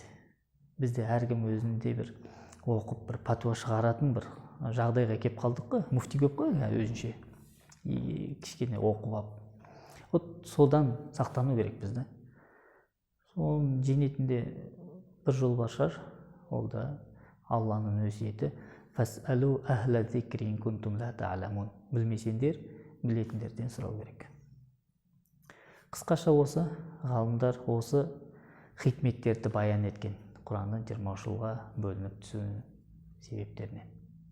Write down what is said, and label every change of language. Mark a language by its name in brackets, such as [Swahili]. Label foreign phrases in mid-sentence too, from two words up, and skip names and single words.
[Kazakh] Бізде әркім өзінде бір оқып, бір пәтуа шығаратын бір жағдайға кеп қалдық қой, муфти көп қой өзінше. Кішкене оқып алып. Вот содан сақтану керек бізді. Соның жеңетінде бір жол бар шығар, ол да Алланың өсиеті. [Arabic] فاسألوا أهل الذكر إن كنتم لا تعلمون. [Kazakh] Білмесеңдер, білетіндерден сұрау керек. Қысқаша осы ғалымдар осы хикметтерді баян еткен Құранның 20 жылға бөлініп түсуінің себептерінен.